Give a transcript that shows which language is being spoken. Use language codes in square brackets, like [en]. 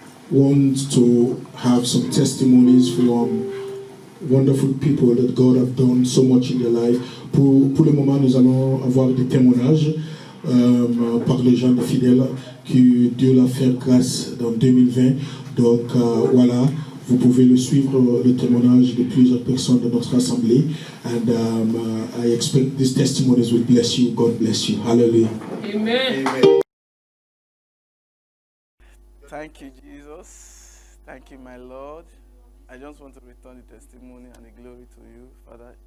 [en] Want to have some testimonies from wonderful people that God have done so much in their life. [fr] Pour le moment, nous allons avoir des témoignages par les gens de fidèles que Dieu l'a fait grâce dans 2020. Donc voilà, vous pouvez le suivre, le témoignage de plusieurs personnes de notre assemblée. [en] And I expect these testimonies will bless you. God bless you. Hallelujah. Amen. Amen. Thank you, Jesus. Thank you, my Lord. I just want to return the testimony and the glory to you, Father.